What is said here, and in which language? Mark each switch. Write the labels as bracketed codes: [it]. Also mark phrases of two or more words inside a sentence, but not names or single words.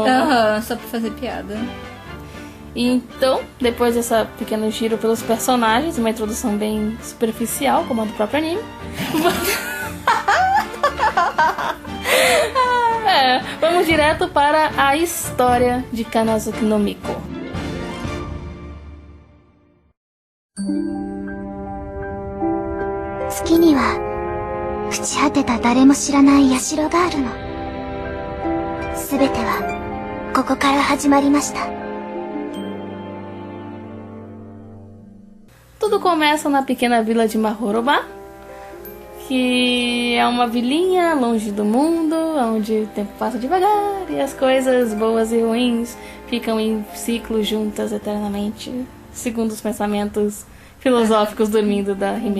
[pt] Só pra fazer piada. Então, depois dessa pequeno giro pelos personagens, uma introdução bem superficial, como a do próprio anime. Vamos direto para a história de Kanazuki no Miko. [ja] 月には朽ち果てた誰も知らない社があるの. すべてはここから始まりました. [pt] Tudo começa na pequena vila de Mahoroba, que é uma vilinha longe do mundo, onde o tempo passa devagar e as coisas boas e ruins ficam em ciclo juntas eternamente, segundo os pensamentos filosóficos dormindo da Himeko.